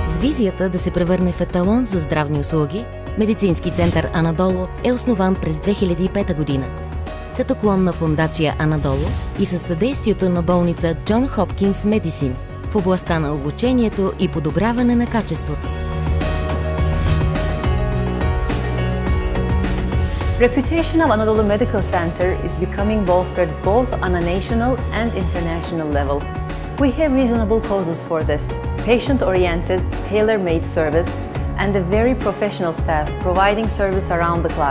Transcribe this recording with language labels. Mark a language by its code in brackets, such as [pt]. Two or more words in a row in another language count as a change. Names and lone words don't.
[bg] визията да се превърне в еталон за здравни услуги, Медицински център Анадолу е основан през 2005 година като клон на фондация Анадолу и със съдействието на болница Джон Хопкинс Медисин в областта на обучението и подобряване на качеството. [en] Reputation of Anadolu Medical Center is becoming bolstered both on a national and international level. We have reasonable causes for this: patient-oriented, tailor-made service, and a very professional staff providing service around the clock.